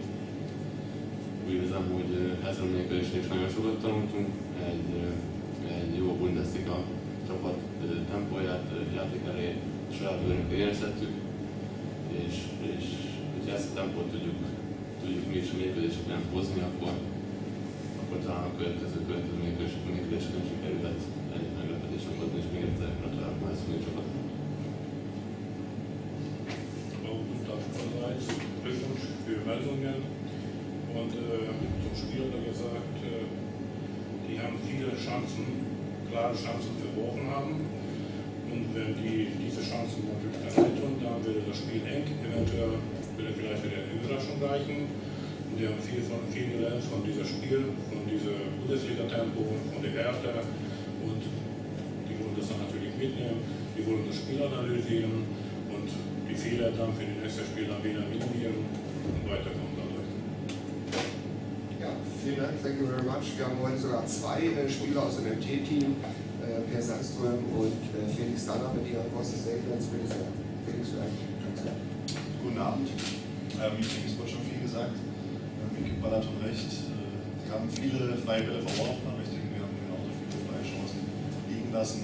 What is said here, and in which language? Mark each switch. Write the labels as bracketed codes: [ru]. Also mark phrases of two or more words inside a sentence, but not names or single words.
[hu] Úgy érzem, hogy ezen a mérkőzésen is nagyon sokat tanultunk, egy jó Bundesliga csapat tempóját, játékerejét saját bőrünkre érezhettük, és hogyha ezt a tempót tudjuk mi is a mérkőzéseken hozni, akkor talán a következő mérkőzéseken sikerülhet egy meglepetést okozni, és még egyszer gratulálok már ezt a csapatnak. [de] Glückwunsch für Melsungen und zum Spiel hat er gesagt, die haben viele Chancen, klare Chancen verworfen haben und wenn die diese Chancen natürlich dann will vielleicht wieder eine Überraschung reichen. Und die haben viel gelernt von diesem Spiel, von diesem Bundesliga-Tempo, von der Härte. Und die wollen das dann natürlich mitnehmen. Die wollen das Spiel analysieren und die Fehler dann für die nächsten Spiele dann wieder minimieren und weiterkommen dadurch. Ja, vielen Dank, [en] thank you very much. [de] Wir haben heute sogar zwei Spieler aus dem MT-Team, Per Sandström und Felix Danner mit ihren großen Statements. Bitte sehr. Felix, vielleicht kannst du. Guten Abend. Ich denke, es wurde schon viel gesagt. Mir gibt Balaton recht. Sie haben viele freie Bälle verworfen, aber ich denke, wir haben genauso viele freie Chancen liegen lassen.